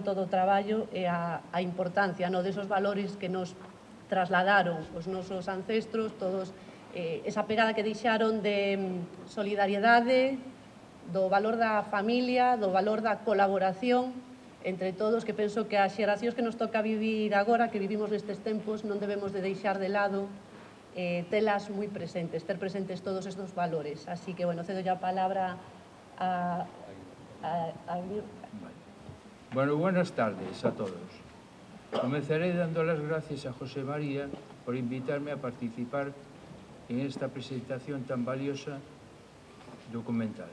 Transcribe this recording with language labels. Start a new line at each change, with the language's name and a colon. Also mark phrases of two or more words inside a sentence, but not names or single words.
Galician: todo o traballo e a importancia desos valores que nos trasladaron os nosos ancestros, todos esa pegada que deixaron de solidariedade, do valor da familia, do valor da colaboración entre todos, que penso que as xeracións que nos toca vivir agora, que vivimos nestes tempos, non debemos de deixar de lado telas moi presentes, ter presentes todos estes valores.
Spanish: Así que, bueno, cedo ya a palabra a... Bueno, buenas tardes a todos. Comenzaré dando las gracias a José María por invitarme a participar en esta presentación tan valiosa documental.